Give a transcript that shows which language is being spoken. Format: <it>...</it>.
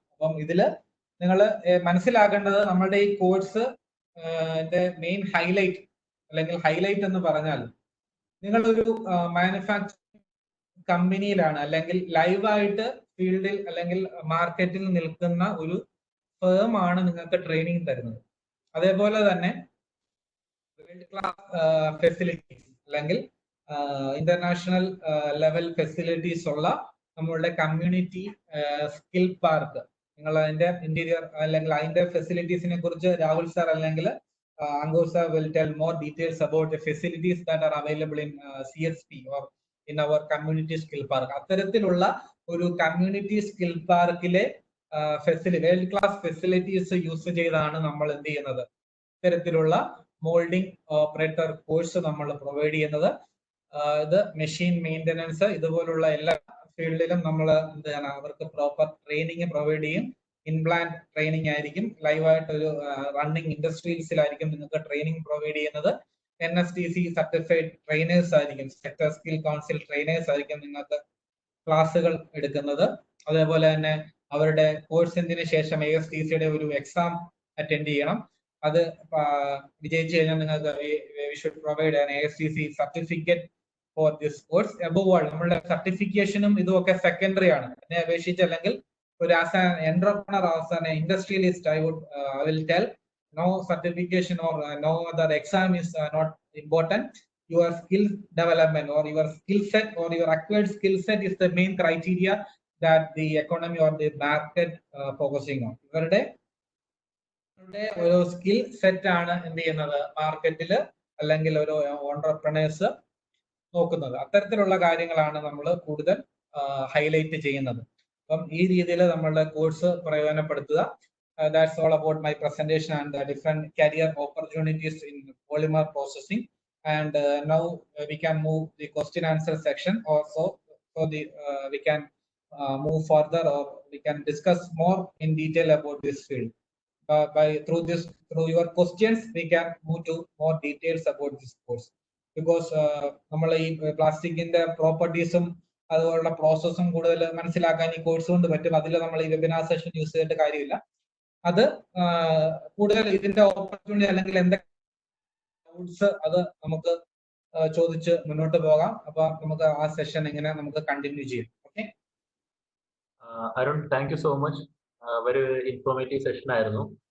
<ml>അപ്പം ഇതിൽ നിങ്ങൾ മനസ്സിലാക്കേണ്ടത്, നമ്മളുടെ ഈ കോഴ്സ് മെയിൻ ഹൈലൈറ്റ് അല്ലെങ്കിൽ ഹൈലൈറ്റ് എന്ന് പറഞ്ഞാൽ, നിങ്ങളൊരു മാനുഫാക്ചറിംഗ് കമ്പനിയിലാണ് അല്ലെങ്കിൽ ലൈവായിട്ട് ഫീൽഡിൽ അല്ലെങ്കിൽ മാർക്കറ്റിൽ നിൽക്കുന്ന ഒരു ഫേം ആണ് നിങ്ങൾക്ക് ട്രെയിനിങ് തരുന്നത്. അതേപോലെ തന്നെ വേൾഡ് ക്ലാസ് ഫെസിലിറ്റീസ് അല്ലെങ്കിൽ ഇന്റർനാഷണൽ ലെവൽ ഫെസിലിറ്റീസ് ഉള്ള നമ്മളുടെ കമ്മ്യൂണിറ്റി സ്കിൽ പാർക്ക്. നിങ്ങൾ അതിന്റെ ഇന്റീരിയർ അല്ലെങ്കിൽ അതിന്റെ ഫെസിലിറ്റീസിനെ കുറിച്ച് രാഹുൽ സാർ അല്ലെങ്കിൽ</ml> <en>Angur sir will tell more details about the facilities that are available in CSP or in our community skill park.</en> <ml>അത്തരത്തിലുള്ള ഒരു കമ്മ്യൂണിറ്റി സ്കിൽ പാർക്കിലെ വേൾഡ് ക്ലാസ് ഫെസിലിറ്റീസ് യൂസ് ചെയ്താണ് നമ്മൾ എന്ത് ചെയ്യുന്നത്, ഇത്തരത്തിലുള്ള മോൾഡിംഗ് ഓപ്പറേറ്റർ കോഴ്സ് നമ്മൾ പ്രൊവൈഡ് ചെയ്യുന്നത്. ഇത് മെഷീൻ മെയിൻ്റനൻസ് ഇതുപോലുള്ള എല്ലാ ഫീൽഡിലും നമ്മൾ എന്താണ് അവർക്ക് പ്രോപ്പർ ട്രെയിനിങ് പ്രൊവൈഡ് ചെയ്യും. ഇൻപ്ലാന്റ് ട്രെയിനിങ് ആയിരിക്കും, ലൈവായിട്ട് ഒരു റണ്ണിങ് ഇൻഡസ്ട്രീസിലായിരിക്കും നിങ്ങൾക്ക് ട്രെയിനിങ് പ്രൊവൈഡ് ചെയ്യുന്നത്. NSTC സർട്ടിഫൈഡ് ട്രെയിനേഴ്സ് ആയിരിക്കും, സെക്ടർ സ്കിൽ കൗൺസിൽ ട്രെയിനേഴ്സ് ആയിരിക്കും നിങ്ങൾക്ക് ക്ലാസ്സുകൾ എടുക്കുന്നത്. അതേപോലെ തന്നെ അവരുടെ കോഴ്സിന് ശേഷം ASTCയുടെ ഒരു എക്സാം അറ്റൻഡ് ചെയ്യണം. അത് വിജയിച്ചു കഴിഞ്ഞാൽ നിങ്ങൾക്ക്</ml> <en>we should provide an ASTC certificate for this course. Above all,</en> <ml>നമ്മളുടെ സർട്ടിഫിക്കേഷനും ഇതുമൊക്കെ സെക്കൻഡറി ആണ്. എന്നെ അപേക്ഷിച്ച് അല്ലെങ്കിൽ ഒരു</ml> <en>As an entrepreneur, as an industrialist, I will tell no certification or no other exam is not important. Your skill development or your skill set or your acquired skill set is the main criteria that the economy or the market focusing on.</en> <ml>ഇവരുടെ ഒരു skill set ആണ് എന്ത് ചെയ്യുന്നത് മാർക്കറ്റിൽ അല്ലെങ്കിൽ ഒരു entrepreneurs നോക്കുന്നത്. അത്തരത്തിലുള്ള കാര്യങ്ങളാണ് നമ്മൾ കൂടുതൽ ഹൈലൈറ്റ് ചെയ്യുന്നത്. അപ്പം ഈ രീതിയിൽ നമ്മളുടെ കോഴ്സ് പ്രയോജനപ്പെടുത്തുക.</ml> <en>That's all about my presentation and the different career opportunities in polymer processing. And now we can move the question answer section also, so we can move further, or we can discuss more in detail about this field. Through your questions we can move to more details about this course, because</en> <ml>നമ്മൾ ഈ പ്ലാസ്റ്റിക്കിന്റെ പ്രോപ്പർട്ടീസും അതുപോലുള്ള പ്രോസസ്സും കൂടുതൽ മനസ്സിലാക്കാൻ ഈ course കൊണ്ട് പറ്റും. അതിൽ നമ്മൾ ഈ വെബിനാർ സെഷൻ യൂസ് ചെയ്തിട്ട് കാര്യമില്ല. അത് കൂടുതൽ ഇതിന്റെ ഓപ്പർച്യൂണിറ്റി അല്ലെങ്കിൽ എന്തൊക്കെ ടൂൾസ് അത് നമുക്ക് ചോദിച്ച് മുന്നോട്ട് പോകാം. അപ്പൊ നമുക്ക് ആ സെഷൻ എങ്ങനെ നമുക്ക് കണ്ടിന്യൂ ചെയ്യാം. Okay Arun,</ml> <en>Thank you so much.</en> <ml>ഒരു ഇൻഫോർമേറ്റീവ് സെഷൻ ആയിരുന്നു.</ml>